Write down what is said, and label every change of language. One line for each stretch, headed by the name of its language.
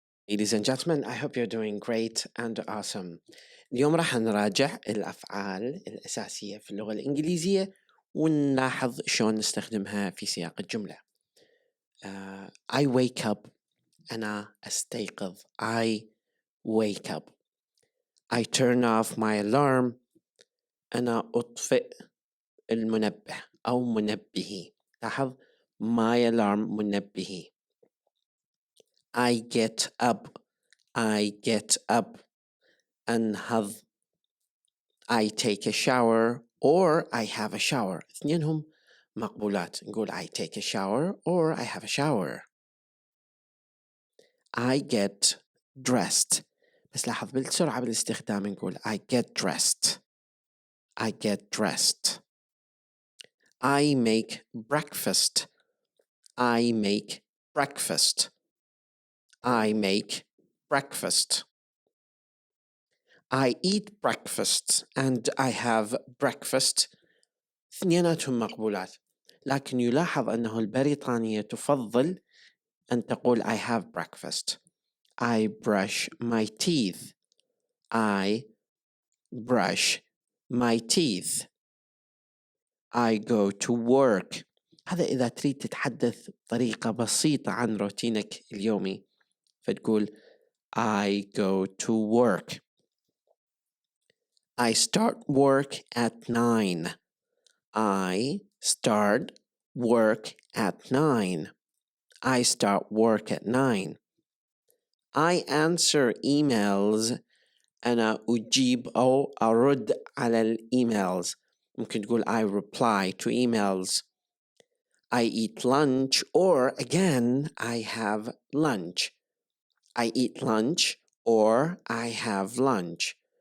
English: Ladies and gentlemen, I hope you're doing great and awesome.
Arabic: اليوم راح نراجع الأفعال الأساسية في اللغة الإنجليزية ونلاحظ شلون نستخدمها في سياق الجملة.
English: I wake up.
Arabic: أنا أستيقظ.
English: I wake up. I turn off my alarm.
Arabic: أنا أطفئ المنبه أو منبهي. لاحظ
English: my alarm
Arabic: منبهي.
English: I get up. I get up.
Arabic: أنهض.
English: I take a shower or I have a shower.
Arabic: اثنينهم مقبولات. نقول
English: I take a shower or I have a shower. I get dressed.
Arabic: بس لاحظ بالسرعة بالاستخدام نقول
English: I get dressed. I get dressed. I make breakfast. I make breakfast. I make breakfast. I eat breakfast and I have breakfast.
Arabic: اثنيناتهم مقبولات، لكن يلاحظ أنه البريطانية تفضل أن تقول
English: I have breakfast. I brush my teeth. I brush my teeth. I go to work.
Arabic: هذا إذا تريد تتحدث بطريقة بسيطة عن روتينك اليومي فتقول
English: I go to work. I start work at 9. I start work at 9. I start work at 9. I answer emails.
Arabic: أنا أجيب أو أرد على الإيميلز. ممكن تقول
English: I reply to emails. I eat lunch or again I have lunch. I eat lunch or I have lunch.